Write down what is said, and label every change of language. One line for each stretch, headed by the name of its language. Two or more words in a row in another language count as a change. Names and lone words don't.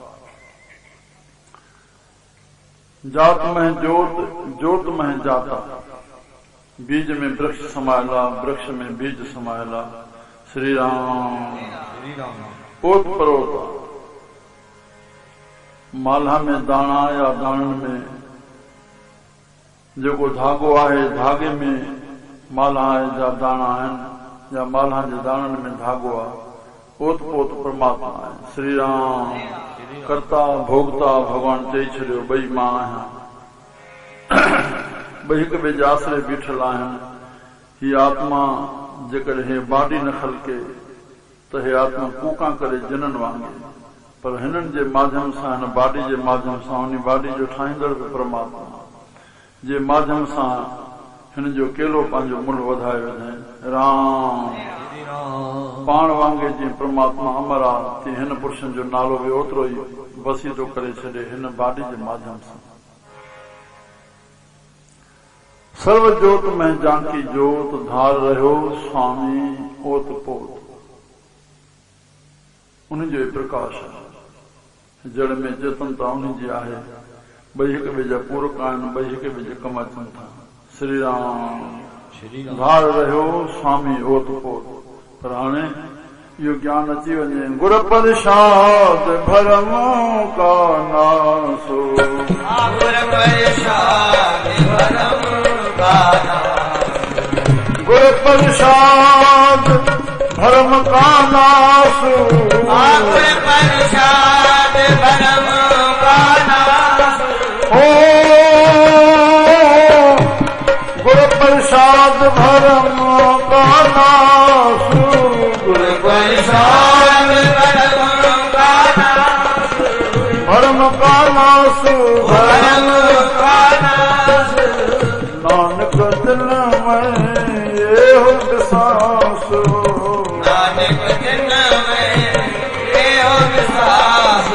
Sindhi: जात में जोत जोत में जाता। बीज में वृक्ष समायला वृक्ष में बीज समायला। श्री राम ओत परोत। माला में दाणा या दाणन में जेको धागो आहे धागे में माला जा दाणा आहिनि या माला जे दाणनि में धागो आहे। ओत पोत परमात्मा आहे। श्री राम कर्ता भोगता भगवान चई छॾियो ॿई मां आहियां। ॿई हिक ॿिए जे आसरे बीठल आहिनि। हीअ आत्मा जेकॾहिं हे बाडी न खलके त हे आत्मा कूका करे जिननि वांगुरु, पर हिननि जे माध्यम सां हिन बाडी जे माध्यम सां उन बाडी जो ठाहींदड़ बि परमात्मा जे माध्यम सां हिन जो केलो पंहिंजो मुल्ह वधाए वञे। राम पाण वांगे जीअं परमात्मा अमर आहे तीअं हिन पुरुषनि जो नालो बि ओतिरो ई वसी थो करे छॾे हिन बाडी जे माध्यम सां। सर्व जोत में जानकी जोत धार रहियो स्वामी ओत पोत। उन जो ई प्रकाश आहे। जड़ में चेतनता उन जी आहे। ॿई हिक ॿिए जा पूरक आहिनि। ॿई हिक ॿिए जे कम अचनि था। श्री राम धार रहियो स्वामी ओत पोत। पर हाणे इहो ज्ञान अची वञे।
Punjabi: ਗੁਰ ਪ੍ਰਸਾਦ ਭਰਮ ਕਾ ਨਾਸੋ। ਗੁਰ ਪ੍ਰਸਾਦ ਭਰਮ ਕਾ ਨਾਸੋ। ਗੁਰ ਪ੍ਰਸਾਦ ਭਰਮ ਕਾ ਨਾਸੋ। ਗੁਰ ਪ੍ਰਸਾਦ ਭਰਮ ਕਾ ਨਾਸੋ। ਓ ਗੁਰ ਪ੍ਰਸਾਦ ਭਰਮ ਕਾ ਨਾਸੋ। ਗੁਰ ਪ੍ਰਸਾਦ ਭਰਮ ਕਾ ਨਾਸੋ। ਭਰਮ ਕਾ ਨਾਸੋ। ਭਰਮ ਕਾ ਨਾਸੋ। ਨਾਨਕ ਦਿਲ ਮੇਂ ਯੇ ਹੋ ਵਿਸ਼ਵਾਸੋ। ਨਾਨਕ ਦਿਲ ਮੇਂ ਯੇ ਹੋ ਵਿਸ਼ਵਾਸੋ।